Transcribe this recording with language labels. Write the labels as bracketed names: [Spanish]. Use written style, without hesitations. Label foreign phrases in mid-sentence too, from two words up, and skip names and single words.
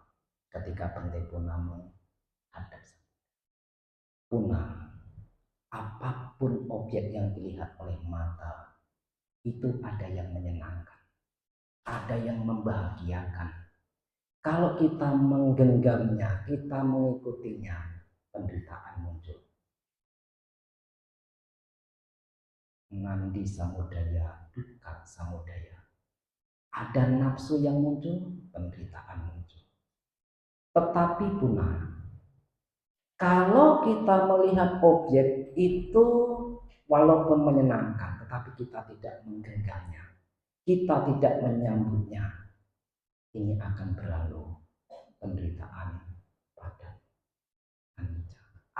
[Indonesian] Ketika Bante Punna menghadap Punna, apapun objek yang dilihat oleh mata, itu ada yang menyenangkan, ada yang membahagiakan. Kalau kita menggenggamnya, kita mengikutinya, penderitaan muncul. [Pali] Nandi samudaya, dukkha samudaya. [Indonesian] Ada nafsu yang muncul, penderitaan muncul. Tetapi Punna, kalau kita melihat objek itu walaupun menyenangkan, tetapi kita tidak menggenggamnya, kita tidak menyambutnya, ini akan berlalu penderitaan pada anicca.